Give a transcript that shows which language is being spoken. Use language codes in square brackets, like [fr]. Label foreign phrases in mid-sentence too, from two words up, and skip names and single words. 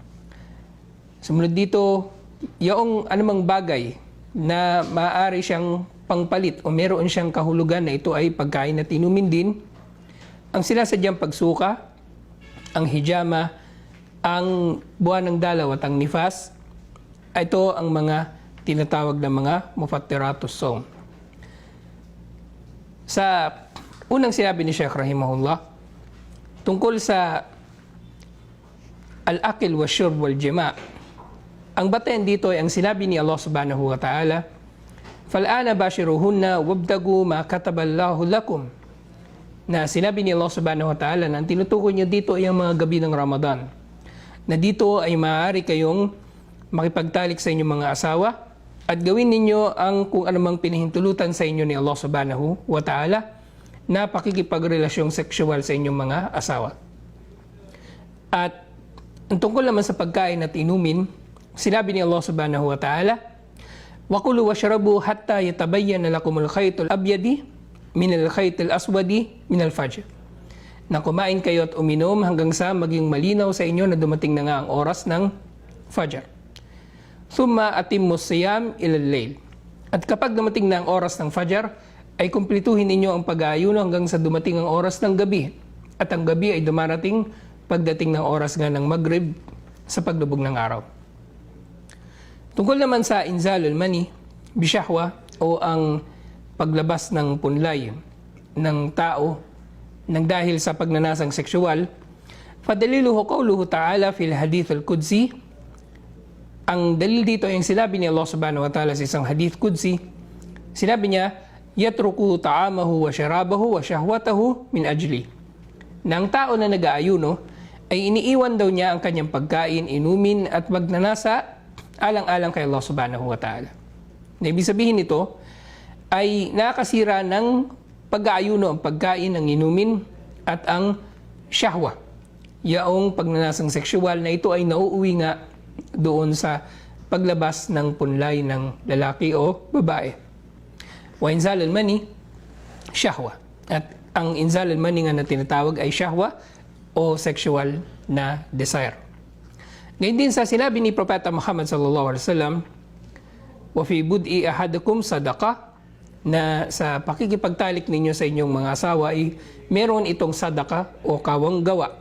[tl] Sumunod dito, yung anumang bagay na maaari siyang pangpalit o meron siyang kahulugan na ito ay pagkain at inumin din, ang sinasadyang pagsuka, ang hijama, ang buwan ng dalaw at ang nifas, ito ang mga tinatawag na mga [ar] مفطرات الصوم. [tl] Sa unang sinabi ni Sheikh rahimahullah, tungkol sa [ar] الأكل والشرب والجماع', [tl] ang batayan dito ay ang sinabi ni Allah [ar] سبحانه وتعالى, فَالْآنَ بَاشِرُهُنَّ وَابْتَغُوا مَا كَتَبَ اللَّهُ لَكُمْ. [tl] Na sinabi ni Allah [ar] سبحانه وتعالى [tl] na ang tinutukoy niya dito ay ang mga gabi ng Ramadan. Na dito ay maaari kayong makipagtalik sa inyong mga asawa at gawin ninyo ang kung anumang pinahintulutan sa inyo ni Allah [ar] سبحانه وتعالى [tl] na pakikipagrelasyong sexual sa inyong mga asawa. At ang tungkol naman sa pagkain at inumin, sinabi ni Allah [ar] سبحانه وتعالى, وَقُلُوا وَاشْرَبُوا حَتَّى يَتَبَيَّنَ لَكُمُ الْخَيْطُ الْأَبْيَضِ مِنَ الْخَيْطِ الْأَسْوَدِ مِنَ الْفَجْرِ. [tl] Na kumain kayo at uminom hanggang sa maging malinaw sa inyo na dumating na nga ang oras ng Fajr. [ar] ثُمَّ أَتِمُّوا الصِّيَامَ إِلَى اللَّيْلِ. [tl] At kapag dumating na ang oras ng Fajr, ay kumplituhin ninyo ang pag-aayuno hanggang sa dumating ang oras ng gabi. At ang gabi ay dumarating pagdating ng oras nga ng Maghrib sa paglubog ng araw. Tungkol naman sa [ar] إنزال المني بشهوة [tl] o ang paglabas ng punlay ng tao nang dahil sa pagnanasang sexual, [ar] فدليله قوله تعالى في الحديث القدسي. [tl] Ang dalil dito ay yung sinabi ni Allah [ar] سبحانه وتعالى [tl] sa isang [ar] حديث قدسي. [tl] Sinabi niya, [ar] يترك طعامه وشرابه وشهوته من أجلي. [tl] Na ang tao na nag-aayuno ay iniiwan daw niya ang kanyang pagkain, inumin at magnanasa alang-alang kay Allah [ar] سبحانه وتعالى. [tl] Na ibig sabihin nito ay nakasira ng pag-aayuno ang pagkain, ang inumin at ang syahwa. Yaong pagnanasang sexual na ito ay nauuwi nga doon sa paglabas ng punlay ng lalaki o babae. [ar] وإنزال المني، شهوة. [tl] At ang [ar] إنزال المني [tl] nga na tinatawag ay syahwa o sexual na desire. Ngayon din sa sinabi ni Propeta Muhammad [ar] صلى الله عليه وسلم, وفي بضع أحدكم صدقة, [tl] na sa pakikipagtalik ninyo sa inyong mga asawa ay meron itong sadaqa o kawang gawa.